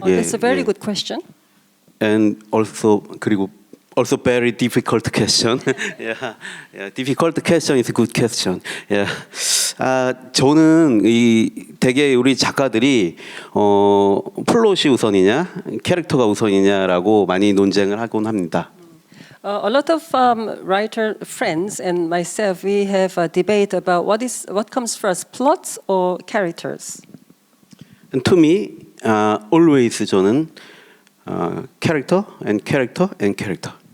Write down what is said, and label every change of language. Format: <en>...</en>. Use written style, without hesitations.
<en>That's a very good question. And</en> <ko>그리고</ko> <en>also very difficult question. yeah, difficult question is a good question. Yeah.</en> <ko>저는 대개 우리 작가들이 플롯이 우선이냐, 캐릭터가 우선이냐라고 많이 논쟁을 하곤 합니다.</ko> <en>A lot of writer friends and myself, we have a debate about what comes first, plots or characters. And to me, always</en> <ko>저는</ko> <en>character and character and character.</en>